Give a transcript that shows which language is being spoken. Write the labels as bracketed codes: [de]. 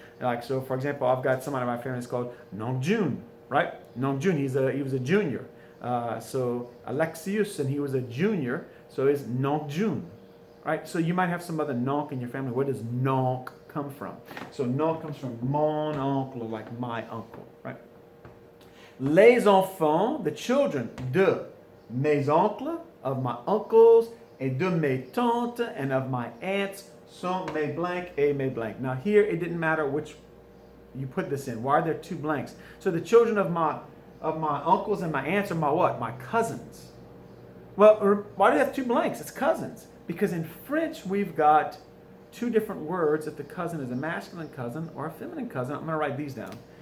[en] Like, so for example, I've got somebody in my family that's called non June, right? Non June, he was a junior. So Alexius, and he was a junior, so it's non June, right? So you might have some other nonc in your family. Where does nonc come from? So nonc comes from [fr] mon oncle, [en] like my uncle, right? [fr] Les enfants, [en] the children [fr] de mes oncles, [en] of my uncles, [fr] et de mes tantes, [en] and of my aunts, [fr] sont mes blank et mes blank. [en] Now here it didn't matter which you put this in. Why are there two blanks? So the children of my uncles and my aunts are my what? My cousins. Well, why do you have two blanks? It's cousins. Because in French we've got two different words if the cousin is a masculine cousin or a feminine cousin. I'm going to write these down.